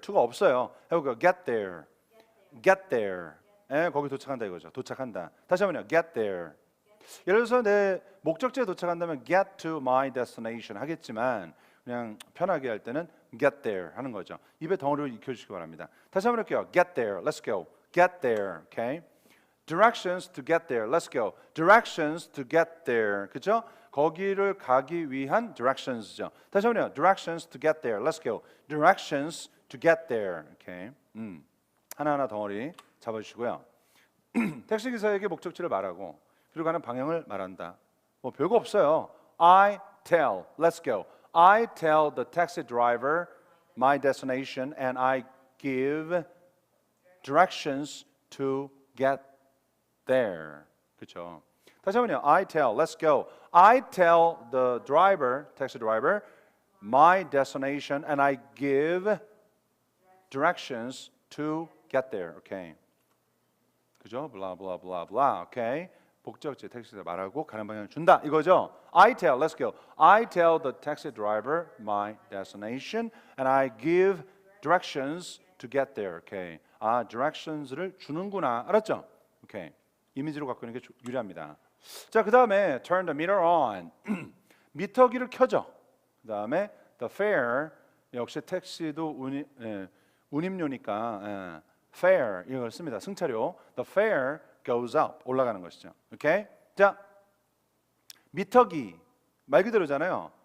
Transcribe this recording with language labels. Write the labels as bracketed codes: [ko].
[ko] to가 없어요. 해볼게요. [en] Get there. Get there. [ko] 예, 거기 도착한다 이거죠. 도착한다. 다시 한번요. [en] Get there. [ko] 예를 들어서 내 목적지에 도착한다면 [en] get to my destination [ko] 하겠지만 그냥 편하게 할 때는 [en] get there [ko] 하는 거죠. 입에 덩어리를 익혀주시기 바랍니다. 다시 한번 할게요. [en] Get there. Let's go. Get there. Okay. Directions to get there. Let's go. Directions to get there. [ko] 그죠? 거기를 가기 위한 directions죠. 다시 한번요. [en] Directions to get there. Let's go. Directions to get there. Okay. [ko] 하나하나 덩어리 잡아주시고요. 택시 기사에게 목적지를 말하고 그리고 가는 방향을 말한다. 뭐 별거 없어요. [en] I tell. Let's go. I tell the taxi driver my destination and I give directions to get there. [ko] 그렇죠? 다시 한번요. [en] I tell. Let's go. I tell the driver, taxi driver, my destination and I give directions to get there. Okay. 그죠? blah blah blah blah. Okay. [ko] 목적지 택시기사 말하고 가는 방향을 준다. 이거죠? [en] I tell. Let's go. I tell the taxi driver my destination and I give directions to get there. Okay. [ko] 아, directions를 주는구나. 알았죠? 오케이. 이미지로 갖고 있는 게 유리합니다. [en] 자, [ko] 그다음에 [en] turn the meter on. [ko] 미터기를 켜죠. 그다음에 the fare 역시 택시도 운임료니까 fare 이걸 씁니다. 승차료. [en] The fare goes up. [ko] 올라가는 것이죠. 오케이? 자, 미터기 말 그대로잖아요.